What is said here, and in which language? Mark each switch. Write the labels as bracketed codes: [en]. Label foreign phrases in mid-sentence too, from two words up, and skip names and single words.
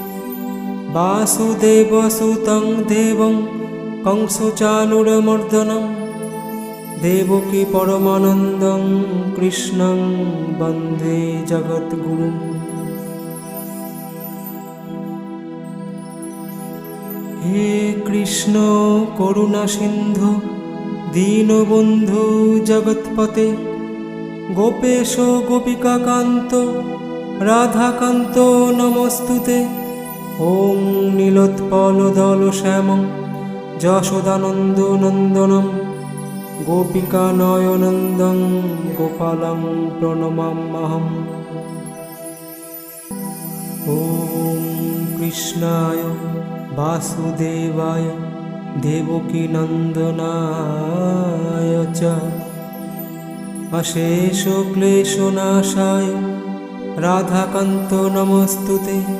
[sa] বাসুদেবসুतं দেবং কংসচানুরমর্দনম দেবকী পরমানন্দং কৃষ্ণং বন্দে জগদ্গুরুম। হে কৃষ্ণ করুণা সিন্ধু দীনবন্ধু জগৎপতে গোপেশ গোপিকাকান্ত রাধাকান্ত নমস্তুতে। ওং নীলোৎপলদলশ্যামং যশোদানন্দনন্দনম গোপিকানয়নন্দং গোপালং প্রণমাম্যহম। ওং কৃষ্ণায় বাসুদেবায় দেবকীনন্দনায় চ অশেষ ক্লেশনাশায় রাধাকান্ত নমস্তুতে।